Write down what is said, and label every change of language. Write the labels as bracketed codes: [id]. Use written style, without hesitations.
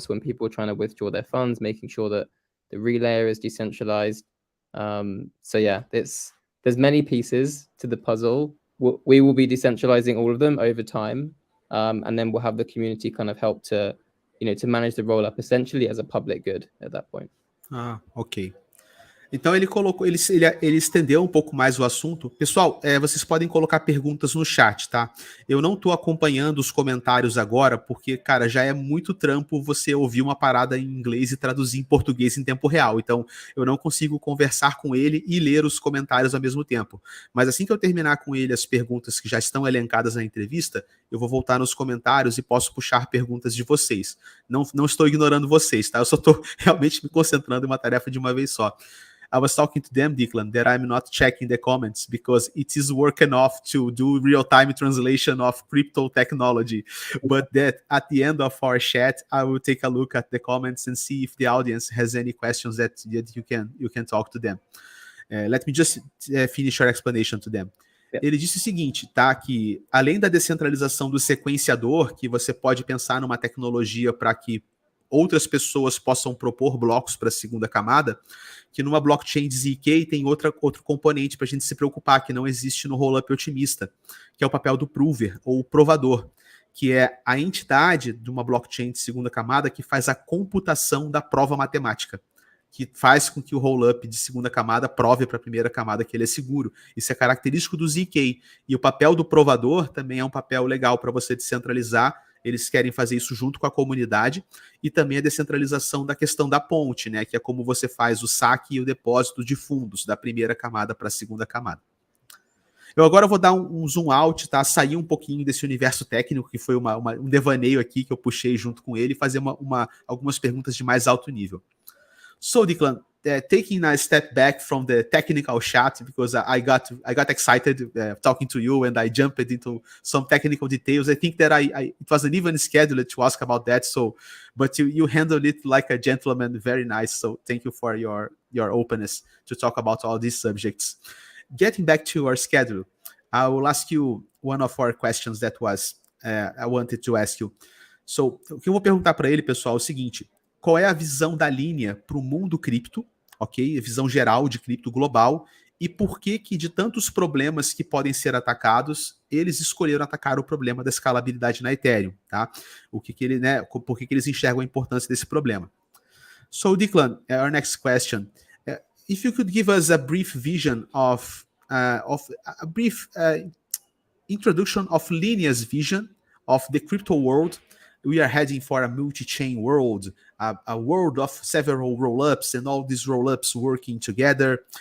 [en] So when people are trying to withdraw their funds, making sure that the relayer is decentralized. So yeah, there's many pieces to the puzzle. We will be decentralizing all of them over time, and then we'll have the community kind of help to manage the roll up essentially as a public good at that point. Ok. [pt] Então ele estendeu um pouco mais o assunto. Pessoal, vocês podem colocar perguntas no chat, tá? Eu não tô acompanhando os comentários agora, porque, cara, já é muito trampo você ouvir uma parada em inglês e traduzir em português em tempo real. Então, eu não consigo conversar com ele e ler os comentários ao mesmo tempo. Mas assim que eu terminar com ele as perguntas que já estão elencadas na entrevista, eu vou voltar nos comentários e posso puxar perguntas de vocês. Não estou ignorando vocês, tá? Eu só tô realmente me concentrando em uma tarefa de uma vez só. [en] I was talking to them, Declan, that I'm not checking the comments because it is work enough to do real-time translation of crypto technology. But that at the end of our chat, I will take a look at the comments and see if the audience has any questions that you can talk to them. Let me just finish your explanation to them. [pt] Ele disse o seguinte, tá? Que além da descentralização do sequenciador, que você pode pensar numa tecnologia para que outras pessoas possam propor blocos para a segunda camada, que numa blockchain de ZK tem outro componente para a gente se preocupar, que não existe no rollup otimista, que é o papel do prover, ou o provador, que é a entidade de uma blockchain de segunda camada que faz a computação da prova matemática, que faz com que o rollup de segunda camada prove para a primeira camada que ele é seguro. Isso é característico do ZK. E o papel do provador também é um papel legal para você descentralizar. Eles querem fazer isso junto com a comunidade, e também a descentralização da questão da ponte, né, que é como você faz o saque e o depósito de fundos da primeira camada para a segunda camada. Eu agora vou dar um zoom out, tá? Sair um pouquinho desse universo técnico, que foi um devaneio aqui que eu puxei junto com ele, e fazer algumas perguntas de mais alto nível. [en] So, Declan, taking a step back from the technical chat, because I got excited talking to you, and I jumped into some technical details. I think that it wasn't even scheduled to ask about that. So, but you handled it like a gentleman, very nice. So, thank you for your openness to talk about all these subjects. Getting back to our schedule, I will ask you one of our questions that was I wanted to ask you. [pt] So, o que eu vou perguntar para ele, pessoal, é o seguinte: qual é a visão da Linea para o mundo cripto, ok? A visão geral de cripto global, e por que de tantos problemas que podem ser atacados, eles escolheram atacar o problema da escalabilidade na Ethereum, tá? Por que eles enxergam a importância desse problema? [en] So, Declan, our next question. If you could give us a brief vision of a brief introduction of Linea's vision of the crypto world. We are heading for a multi-chain world, a world of several roll-ups and all these roll-ups working together.